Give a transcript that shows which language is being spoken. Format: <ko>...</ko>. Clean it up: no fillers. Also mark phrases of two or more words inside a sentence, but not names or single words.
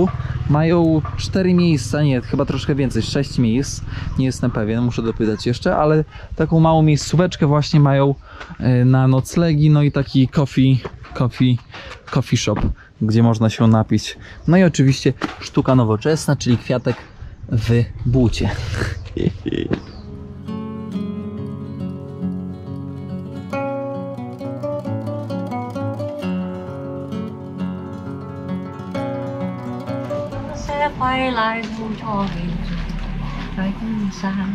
<pl>Mają 4 miejsca, nie, chyba troszkę więcej, 6 miejsc. Nie jestem pewien, muszę dopytać jeszcze, ale taką małą miejscóweczkę właśnie mają na noclegi, no i taki</pl> <en>coffee shop,</en> <pl>gdzie można się napić. No i oczywiście sztuka nowoczesna, czyli kwiatek w bucie.</pl> <vi>Sẽ quay lại dù cho mình cách xa.</vi>